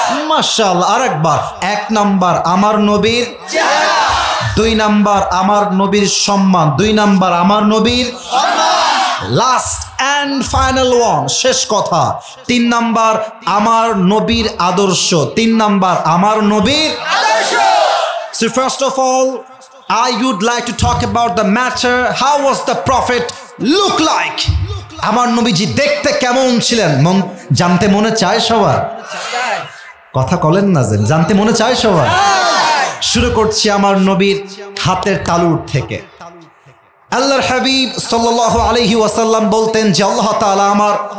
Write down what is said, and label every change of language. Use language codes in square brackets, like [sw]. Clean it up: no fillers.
[bn] মাশাআল্লাহ, আরেকবার। 1 নাম্বার, আমার নবীর চেহারা। 2 নাম্বার, আমার নবীর সম্মান। 2 নাম্বার, আমার নবীর সম্মান। [en] last and final one, [bn] শেষ কথা, 3 নাম্বার, আমার নবীর আদর্শ। 3 নাম্বার, আমার নবীর আদর্শ। [en] So first of all, I would like to talk about the matter, how was the prophet look like? [bn] আমার নবীজি দেখতে কেমন ছিলেন জানতে মনে চায় সবার? কথা বলেন না, জানতে মনে চায় সবার? শুরু করছি আমার নবীর হাতের তালুর থেকে। আল্লাহর হাবিব সাল্লাল্লাহু আলাইহি ওয়াসাল্লাম বলতেন যে আল্লাহ তাআলা আমার